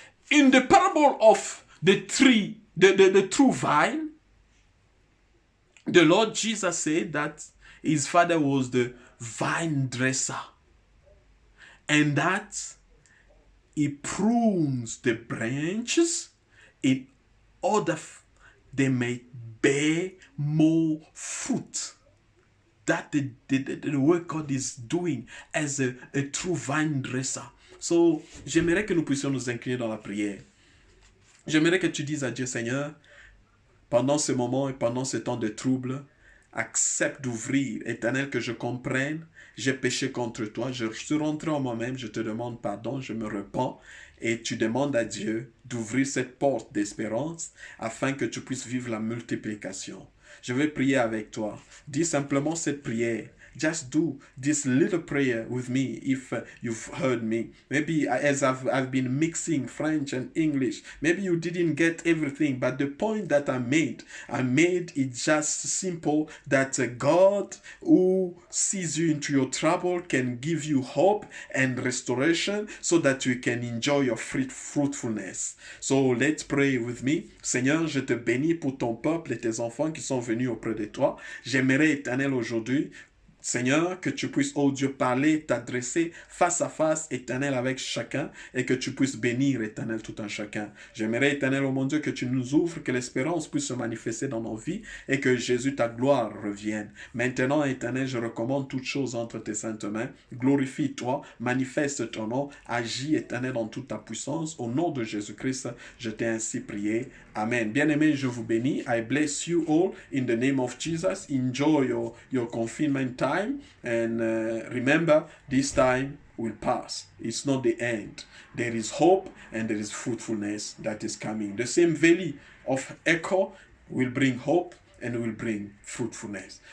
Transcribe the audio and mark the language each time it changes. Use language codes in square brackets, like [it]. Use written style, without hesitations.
[en] In the parable of the tree, the true vine, the Lord Jesus said that his father was the vine dresser, and that he prunes the branches in order they may bear more fruit. That the work God is doing as a true vine dresser. [fr] So, j'aimerais que nous puissions nous incliner dans la prière. J'aimerais que tu dises à Dieu, Seigneur, pendant ce moment et pendant ce temps de trouble, accepte d'ouvrir, Éternel, que je comprenne, j'ai péché contre toi, je suis rentré en moi-même, je te demande pardon, je me repens, et tu demandes à Dieu d'ouvrir cette porte d'espérance afin que tu puisses vivre la multiplication. Je vais prier avec toi. Dis simplement cette prière. [en] Just do this little prayer with me if you've heard me. Maybe as I've been mixing French and English, maybe you didn't get everything, but the point that I made it just simple that God who sees you into your trouble can give you hope and restoration so that you can enjoy your fruitfulness. So let's pray with me. [fr] Seigneur, je te bénis pour ton peuple et tes enfants qui sont venus auprès de toi. J'aimerais, Éternel, aujourd'hui Seigneur, que tu puisses, oh Dieu, parler, t'adresser face à face, Éternel, avec chacun, et que tu puisses bénir, Éternel, tout un chacun. J'aimerais, Éternel, oh mon Dieu, que tu nous ouvres, que l'espérance puisse se manifester dans nos vies, et que Jésus, ta gloire, revienne. Maintenant, Éternel, je recommande toutes choses entre tes saintes mains. Glorifie-toi, manifeste ton nom, agis, Éternel, dans toute ta puissance. Au nom de Jésus-Christ, je t'ai ainsi prié. Amen. Bien-aimés, je vous bénis. [en] I bless you all in the name of Jesus. Enjoy your confinement time. And remember, this time will pass. It's not the end. There is hope and there is fruitfulness that is coming. The same valley of echo will bring hope and will bring fruitfulness.